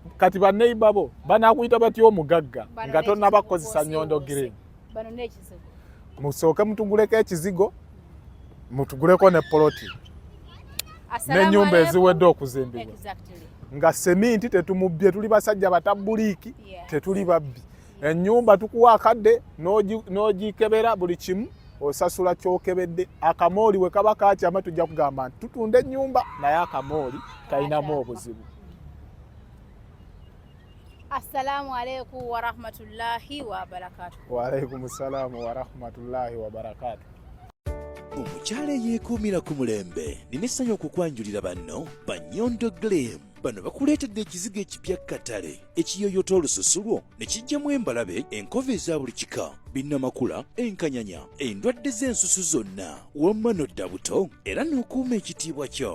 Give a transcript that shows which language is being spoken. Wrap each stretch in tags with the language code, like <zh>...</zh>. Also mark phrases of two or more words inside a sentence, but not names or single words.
<lg>kati baneiba bo banakuyita batya omugagga nga tonnabakozesa Nyondo Green musooke mutuguleko ekizigo mutuguleko ne poloti n'ennyumba eziwedde okuzimbibwa nga seminti tetumubbye tuli basajja batabuliiki tetuli babbi ennyumba tukuwa akadde n'ogikebera buli kimu osasula kyokebedde akamooli we kaba kakyama tujja kugamba nti tutunda ennyumba naye akamooli kalinamu obuzibu.</lg> <ar>السلام عليكم ورحمة الله وبركاته. وعليكم السلام ورحمة الله وبركاته.</ar> <lg>Omukyala yeekuumira ku mulembe nina essanyu okukwanjulira banno ba Nyondo Gleam. Bano bakuleetedde ekizigo ekipya katale ekiyoyota olususu lwo ne kijjamu embalabe enkova eza buli kika binnamakula enkanyanya endwadde z'ensusu zonna wamma n'odda buto era n'okuuma ekitiibwa kyo.</lg>